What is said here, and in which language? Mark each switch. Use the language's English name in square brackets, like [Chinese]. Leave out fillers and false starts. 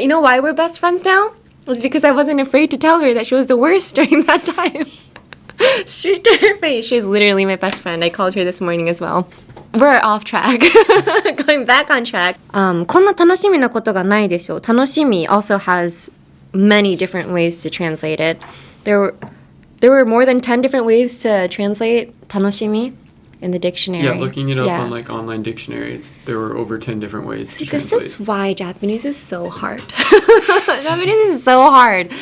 [English] You know why we're best friends now? It was because I wasn't afraid to tell her that she was the worst during that time. Straight to her face. She's literally my best friend. I called her this morning as well. We're off track. Going back on track. [Japanese] こんな楽しみなことがないでしょう. [English] 楽しみ also has many different ways to translate it. There were more than 10 different ways to translate 楽しみ in the dictionary. Yeah, looking it up on online dictionaries, there were over 10 different ways to translate. This is why Japanese is so hard. Japanese is so hard.